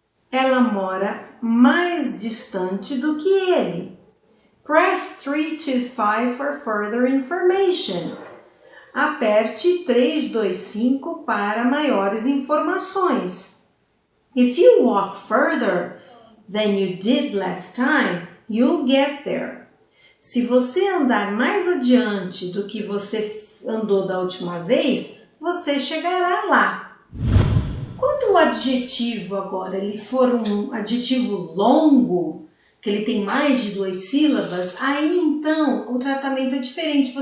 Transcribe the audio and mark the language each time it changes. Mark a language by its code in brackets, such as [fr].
[pt] Ela mora mais distante do que ele. [en] Press 3 to 5 for further information. [pt] Aperte 325 para maiores informações. [en] If you walk further than you did last time, you'll get there. [pt] Se você andar mais adiante do que você andou da última vez, você chegará lá. Quando o adjetivo agora ele for um adjetivo longo, que ele tem mais de 2 sílabas, aí então o tratamento é diferente.